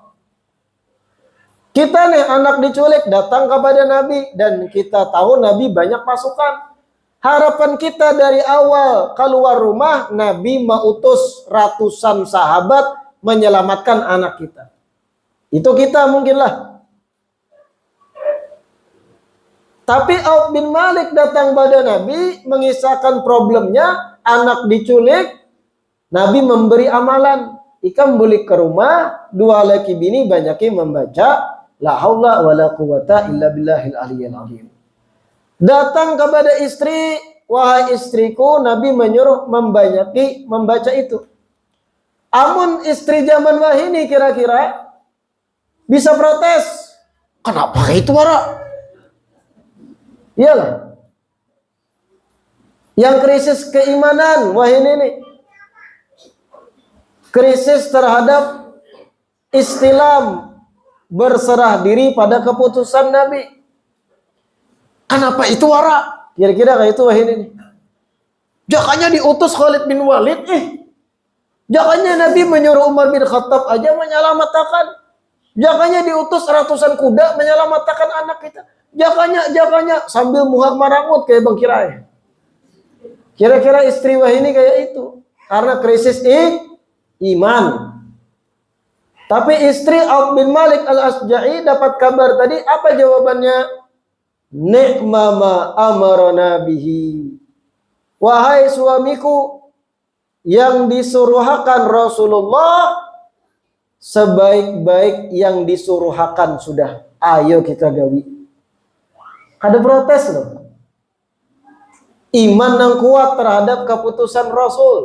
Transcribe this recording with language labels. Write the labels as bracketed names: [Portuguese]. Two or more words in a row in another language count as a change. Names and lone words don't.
[Banjar] Kita nih anak diculik, datang kepada Nabi, dan kita tahu Nabi banyak pasukan. Harapan kita dari awal keluar rumah, Nabi mengutus ratusan sahabat menyelamatkan anak kita. Itu kita mungkinlah. Tapi Auf bin Malik datang pada Nabi mengisahkan problemnya, anak diculik, Nabi memberi amalan. Ikam balik ke rumah, dua laki bini banyaki membaca [Arabic] لا حول ولا قوة إلا بالله العلي العظيم. [Banjar] Datang kepada istri, wahai istriku, Nabi menyuruh membanyaki membaca itu. Amun istri zaman wahini kira-kira bisa protes. Kenapa itu wara? Iyalah. Yang krisis keimanan wahini ini. Krisis terhadap Islam, berserah diri pada keputusan Nabi. Kenapa itu wara? Kira-kira kayak itu wahini ini. Jakanya diutus Khalid bin Walid. Jakanya Nabi menyuruh Umar bin Khattab aja menyelamatkan. Jakanya diutus ratusan kuda menyelamatkan anak kita. Jakanya sambil muhak marangut kayak Bang Kirai. Kira-kira istri wahini kayak itu. Karena krisis iman. Tapi istri Auf bin Malik al-Asja'i dapat kabar tadi, apa jawabannya? [Arabic] نعم ما أمرنا به. [Banjar] Wahai suamiku, yang disuruhakan Rasulullah sebaik-baik yang disuruhakan sudah. Ayo kita gawi. Ada protes loh. Iman yang kuat terhadap keputusan Rasul.